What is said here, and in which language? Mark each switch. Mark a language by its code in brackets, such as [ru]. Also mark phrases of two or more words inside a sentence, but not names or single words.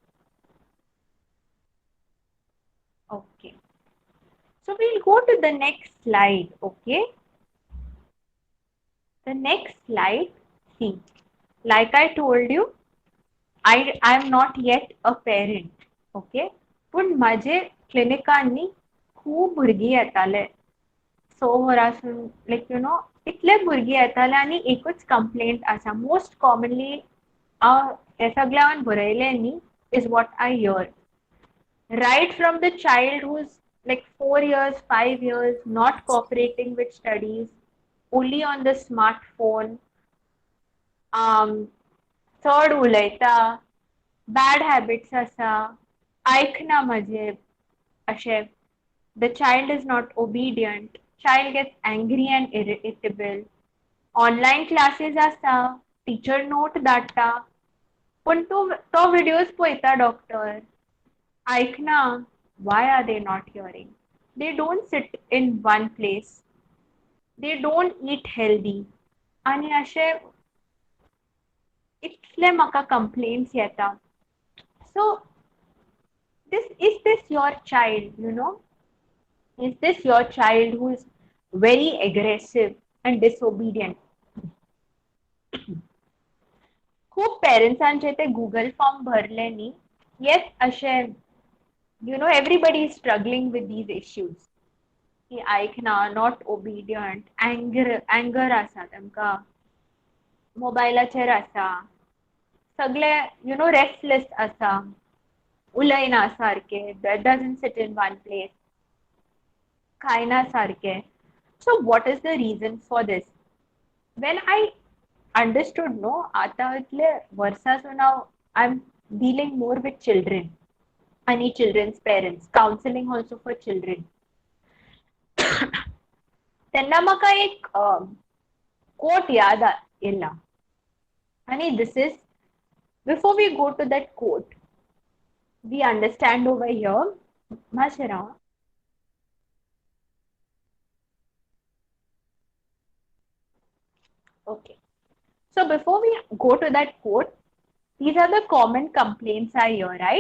[en] Okay. So we'll go to the next slide. Okay. The next slide. See, like I told you, I'm not yet a parent. [kok] Okay. पण माझे क्लिनिकांनी खूप भुरगीं येताले 6 वरांसून लायक इतले भुरगीं येताले आनी एकूच कंप्लेंट आसा [en] most commonly [kok] हे सगळे हांवें बरयलें न्ही [en] is what I hear right from the child who's like 4 years, 5 years, not cooperating with studies, only on the smartphone, [kok] चड उलयता, [en] bad habits [kok] आसा, आयकना म्हजे अशें, [en] the child is not obedient, child gets angry and irritable, [kok] ऑनलाईन क्लासेस आसा, टीचर नोट धाडटा, पण तो व्हिडिओज पळयता डॉक्टर. ऐकना. [en] Why are they not hearing? They don't sit in one place. They don't eat healthy. [kok] आणि असे इतले म्हाका कंप्लेंट्स येता. [en] So this your child, is this your child who is very aggressive and disobedient? [kok] खूप पेरेंट्सांचे ते गुगल फॉर्म भरले न्ही. [en] येस अशे everybody is struggling with these issues. [kok] की ऐकना, [en] not obedient, [kok] अँगर आसा तांकां, मोबायलाचेर आसा, सगळे रेस्टलेस आसा, उलयना सारके, [en] doesn't sit in one place, [kok] खायना सारके. [en] So what is the reason for this? When I understood, no, [kok] आता इतले वर्सांसून [en] I'm dealing more with children आणि children's parents, counseling also for children. [kok] त्यांना म्हाका एक quote याद येयला. [en] आणि this is, before we go to that quote, we understand over here, Mashira. Okay. So before we go to that quote, these are the common complaints I hear, right?